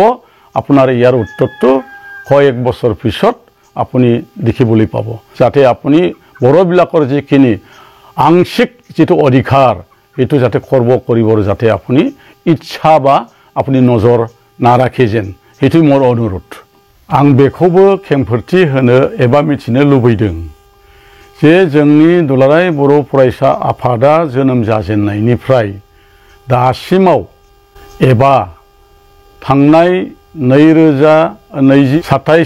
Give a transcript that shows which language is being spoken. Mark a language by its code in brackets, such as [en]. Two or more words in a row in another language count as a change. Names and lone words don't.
[as] আপোনাৰ ইয়াৰ উত্তৰটো কয়েক বছৰ পিছত আপুনি দেখিবলৈ পাব। যাতে আপুনি বড়োবিলাকৰ যিখিনি আংশিক যিটো অধিকাৰ সেইটো যাতে খৰ্ব কৰিবৰ যাতে আপুনি ইচ্ছা বা আপুনি নজৰ নাৰাখে যেন সেইটো মোৰ অনুৰোধ। [brx] आं बेखौबो खेंफोरथि होनो एबा मिथिनो लुबैदों जे जोंनि दुलाराय बर' फरायसा आफादा जोनोम जाजेननायनिफ्राय दासिमाव एबा थांनाय 27